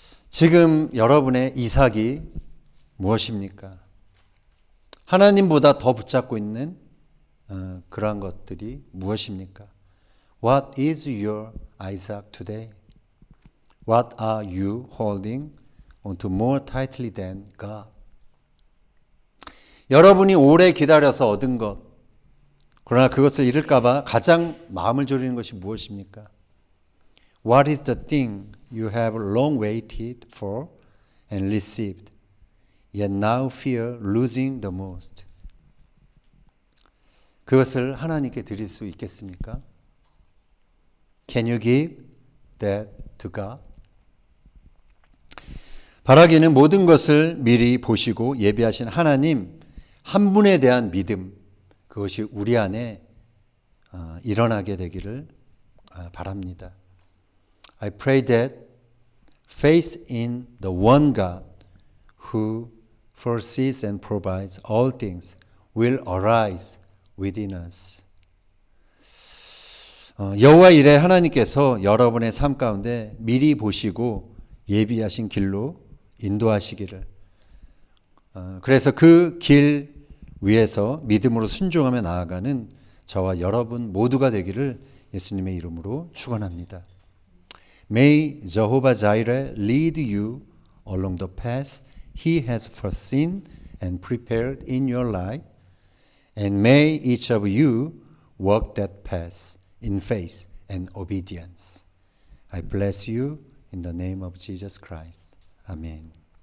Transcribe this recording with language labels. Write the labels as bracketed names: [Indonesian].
[Korean] 지금 여러분의 이삭이 무엇입니까? 하나님보다 더 붙잡고 있는 그러한 것들이 무엇입니까? [English] What is your Isaac today? What are you holding onto more tightly than God? [Korean] 여러분이 오래 기다려서 얻은 것, 그러나 그것을 잃을까봐 가장 마음을 졸이는 것이 무엇입니까? [English] What is the thing you have long waited for and received, yet now fear losing the most? [Korean] 그것을 하나님께 드릴 수 있겠습니까? [English] Can you give that to God? [Korean] 바라기는 모든 것을 미리 보시고 예비하신 하나님 한 분에 대한 믿음, 그것이 우리 안에 일어나게 되기를 바랍니다. [English] I pray that faith in the one God who foresees and provides all things will arise within us. [Korean] 여호와 이레 하나님께서 여러분의 삶 가운데 미리 보시고 예비하신 길로 인도하시기를, 그래서 그 길 위에서 믿음으로 순종하며 나아가는 저와 여러분 모두가 되기를 예수님의 이름으로 축원합니다. [English] May Jehovah Jireh lead you along the path He has foreseen and prepared in your life, and may each of you walk that path in faith and obedience. I bless you in the name of Jesus Christ. Amen.